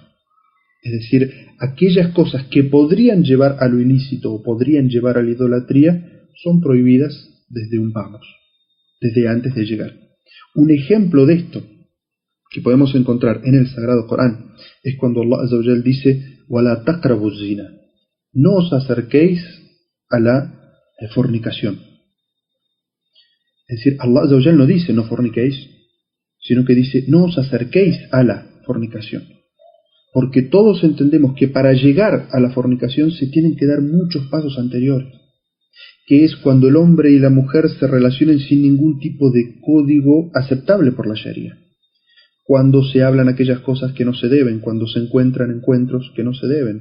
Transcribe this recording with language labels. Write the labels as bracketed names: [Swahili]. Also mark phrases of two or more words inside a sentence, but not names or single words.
[Spanish] Es decir, aquellas cosas que podrían llevar a lo ilícito o podrían llevar a la idolatría son prohibidas desde un vamos, desde antes de llegar. Un ejemplo de esto que podemos encontrar en el Sagrado Corán es cuando [Arabic] الله عز وجل [Spanish] dice: [Arabic] وَلَا تَقْرَبُوا الزِّنَا, [Spanish] no os acerquéis a la fornicación. Es decir, [Arabic] الله عز وجل [Spanish] no dice no forniquéis, sino que dice no os acerquéis a la fornicación. Porque todos entendemos que para llegar a la fornicación se tienen que dar muchos pasos anteriores, que es cuando el hombre y la mujer se relacionen sin ningún tipo de código aceptable por la Sharia, cuando se hablan aquellas cosas que no se deben, cuando se encuentran encuentros que no se deben.